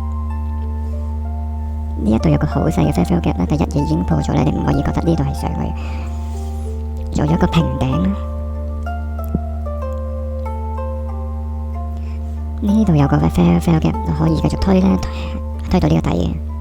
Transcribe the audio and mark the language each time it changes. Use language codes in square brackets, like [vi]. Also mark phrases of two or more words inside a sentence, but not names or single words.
[yue] 呢一度有個好細嘅 [en] fair value gap [yue] 啦，第一嘢已經破咗咧，你唔可以覺得呢度係上去，做咗個平頂啦。呢度有個 [en] fair value gap， [yue] 可以繼續推咧，推到呢個底嘅。